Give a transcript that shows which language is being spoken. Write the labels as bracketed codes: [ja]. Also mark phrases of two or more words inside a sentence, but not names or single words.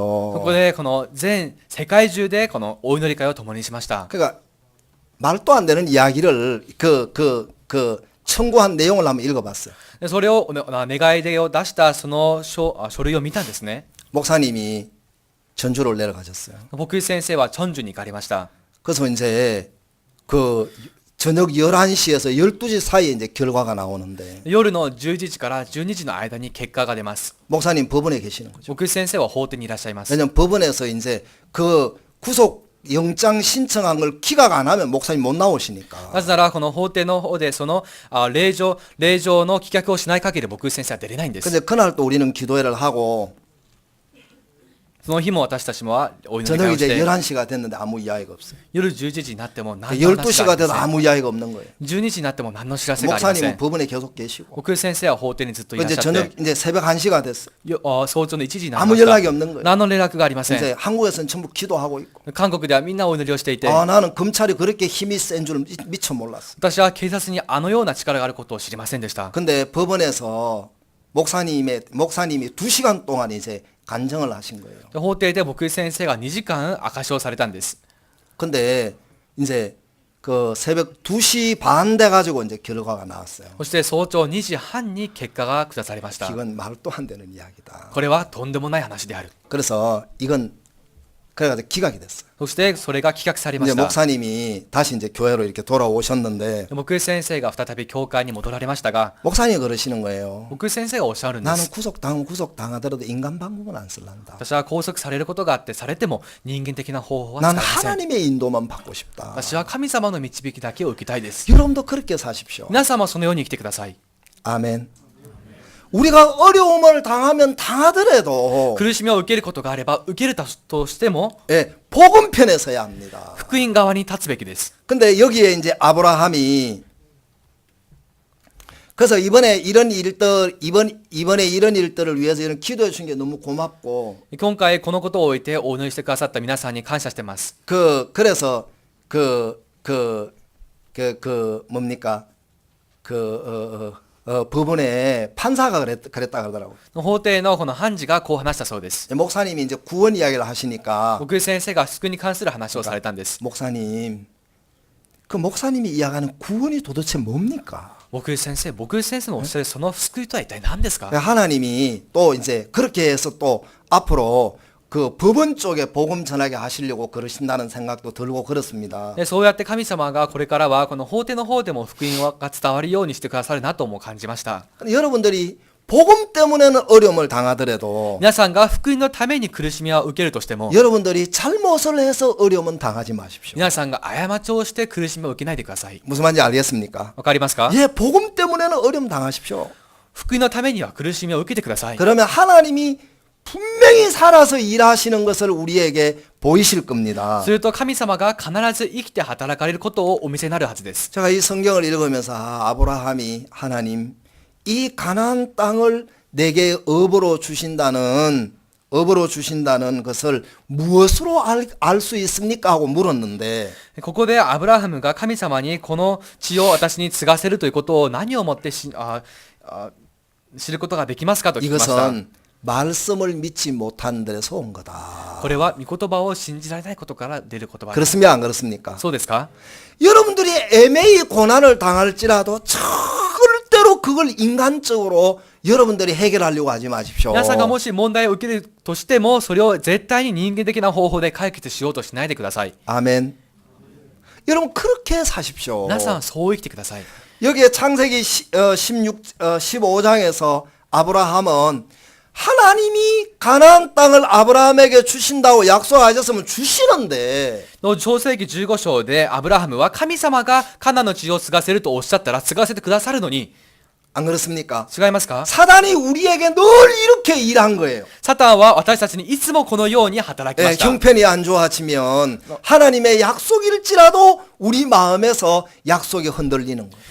[ja] こでこの全世界中でこのお祈り会を共にしました。 [ko] 그러니까 말도 안 되는 이야기를 청구한 내용을 한번 읽어봤어요. [ja] でそれを願い出を出したその書類を見たんですね。 [ko] 목사님이 전주를 내려가셨어요. [ja] 僕先生はチョンジュに行かれました。 [ko] 그래서 이제 그 저녁 11시에서 12시 사이에 이제 결과가 나오는데 [ja] 夜の11時から12時の間に結果が出ます。 [ko] 목사님 법원에 계시는 거죠. [ja] 僕先生は法廷にいらっしゃいます。 [ko] 왜냐면 법원에서 이제 그 구속 영장 신청한 걸 기각 안 하면 목사님 못 나오시니까. [ja] なぜならこの法廷の方でその令状の棄却をしない限り僕先生は出れないんです。 [ko] 근데 그날 또 우리는 기도회를 하고 [ja] その日も私たちもお祈り会 [ko] 저녁 [ja] をし [ko] 이제 [ja] て [ko] 11시가 됐는데 아무 이야기가 없어요. [ja] 夜11時になっても何の話があ [ko] 12시가 [ja] り [ko] 돼도 [ja] ません。 [ko] 아무 이야기가 없는 거예요. [ja] 12 時になっても何の知らせがありませ [ko] 목사님은 [ja] ん。 [ko] 법원에 계속 계시고. [ja] 僕先生は法廷にずっといらっ [ko] 이제 [ja] しゃっ [ko] 저녁 [ja] て [ko] 이제 새벽 1시가 됐어요. [ja] 早朝の1時になり [ko] 아무 [ja] ました。 [ko] 연락이 없는 거예요. [ja] 何の連絡がありません。 [ko] 이제 한국에서는 전부 기도하고 있고. [ja] 韓国ではみんなお祈りをしていて [ko] 나는 검찰이 그렇게 힘이 센 줄 미처 몰랐어. [ja] 私は警察にあのような力があることを知りませんでした。 [ko] 근데 법원에서 목사님이 2시간 동안 이제 간증을 하신 거예요. [ja] 法廷で僕先生が2時間証しをされたんです。 [ko] 근데 이제 그 새벽 2시 반 돼 가지고 이제 결과가 나왔어요. [ja] そして早朝2時半に結果が下されました。 [ko] 이건 말도 안 되는 이야기다. [ja] これはとんでもない話である。 [ko] 그래서 이건 그래가지고 기각이 됐어요. [ja] そしてそれが棄却されま [ko] 이제 [ja] した。 [ko] 목사님이 다시 이제 교회로 이렇게 돌아오셨는데 [ja] 僕先生が再び教会に戻られましたが、 [ko] 목사님이 그러시는 거예요. [ja] 僕先生がおっしゃるんで [ko] 나는 [ja] す。 [ko] 구속당하더라도 인간 방법은 안 쓸란다. [ja] 私は拘束されることがあってされても人間的な方法は使 [ko] 난 [ja] いません。 [ko] 하나님의 인도만 받고 싶다. [ja] 私は神様の導きだけを受けたいです。 [ko] 여러분도 그렇게 사십시오. [ja] 皆様そのように生きてください。 [ko] 아멘. 우리가 어려움을 당하면 당하더라도 [ja] 苦しみを受けることがあれば受けるとしても [ko] 예, 복음 편에 서야 합니다. [ja] 福音側に立つべきです。 [ko] 근데 여기에 이제 아브라함이 그래서 이번에 이런 일들을 위해서 이런 기도해 주신 게 너무 고맙고 [ja] 今回このことを置いてお祈りしてくださった皆さんに感謝してます。 [ko] 그래서 뭡니까 법원에 판사가 그랬다 그러더라고. [ja] 法廷のこの判事がこう話したそうです。 [ko] 목사님이 이제 구원 이야기를 하시니까 [ja] 僕先生が救いに関する話をされたんです。 [ko] 목사님 그 목사님이 이야기하는 구원이 도대체 뭡니까? [ja] 僕先生のおっしゃるその救いとは一体何ですか？ [ko] 하나님이 또 이제 그렇게 해서 또 앞으로 그 법원 쪽에 복음 전하게 하시려고 그러신다는 생각도 들고 그렇습니다. [ja] でそうやって神様がこれからはこの法廷の方でも福音が伝わるようにしてくださるなとも感じました。 [ko] 여러분들이 복음 때문에는 어려움을 당하더라도 [ja] 皆さんが福音のために苦しみを受けるとしても [ko] 여러분들이 잘못을 해서 어려움은 당하지 마십시오. [ja] 皆さんが過ちをして苦しみを受けないでください。 [ko] 무슨 말인지 알겠습니까? [ja] わかりますか？ [ko] 예, 복음 때문에는 어려움 당하십시오. [ja] 福音のためには苦しみを受けてください。 [ko] 그러면 하나님이 분명히 살아서 일하시는 것을 우리에게 보이실 겁니다. [ja] すると神様が必ず生きて働かれることをお見せになるはずです。 [ko] 제가 이 성경을 읽으면서 아브라함이 하나님 이 가나안 땅을 내게 업으로 주신다는 것을 무엇으로 알 수 있습니까? 하고 물었는데 [ja] ここでアブラハムが神様にこの地を私に継がせるということを何をもって知ることができますかと聞きました。 [ko] 이것은 말씀을 믿지 못한 데서 온 거다. [ja] これは御言葉を信じられないことから出る言葉です。 [ko] 그렇습니까? 안 그렇습니까? [ja] そうですか？ [ko] 여러분들이 애매히 고난을 당할지라도 절대로 그걸 인간적으로 여러분들이 해결하려고 하지 마십시오. [ja] 皆さんがもし問題を受けるとしてもそれを絶対に人間的な方法で解決しようとしないでください。 [ko] 아멘. 여러분 그렇게 사십시오. [ja] 皆さんそう生きてください。 [ko] 여기에 창세기 15장에서 아브라함은 하나님이 가나안 땅을 아브라함에게 주신다고 약속하셨으면 주시는데 [ja] の創世記15章でアブラハムは神様がカナンの地を継がせるとおっしゃったら継がせてくださるのに [ko] 안 그렇습니까? [ja] 違いますか？ [ko] 사단이 우리에게 늘 이렇게 일한 거예요. [ja] サタンは私たちにいつもこのように働きま [ko] 예, [ja] した。 [ko] 형편이 안 좋아지면 하나님의 약속일지라도 우리 마음에서 약속이 흔들리는 거예요.